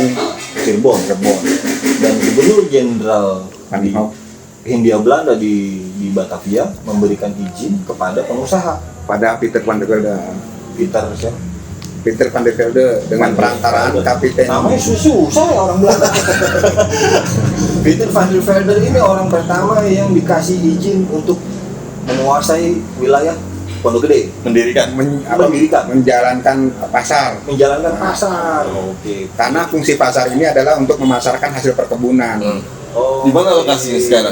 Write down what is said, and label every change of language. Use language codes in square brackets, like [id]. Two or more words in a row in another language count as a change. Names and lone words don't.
[id] Cirebon, dan Gubernur Jenderal Van di Imhoff Hindia Belanda di Batavia memberikan izin kepada pengusaha pada Peter van der Velde. Peter Van der Velde dengan perantaraan kapiten. namanya susah ya orang Belanda. Peter van der Velde ini orang pertama yang dikasih izin untuk menguasai wilayah Pondok Gede, Mendirikan. Menjalankan pasar. menjalankan pasar. Oke. Karena fungsi pasar ini adalah untuk memasarkan hasil perkebunan. Oh, Di mana lokasinya sekarang?